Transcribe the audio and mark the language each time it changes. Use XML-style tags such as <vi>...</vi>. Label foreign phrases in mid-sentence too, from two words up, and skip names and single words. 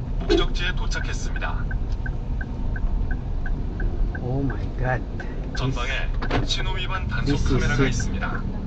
<ko>목적지에 도착했습니다.</ko> <en>Oh my god.</en> <ko>전방에 신호 위반 단속</ko> <en>This is</en> <ko>카메라가</ko> <en>it.</en> <ko>있습니다.</ko>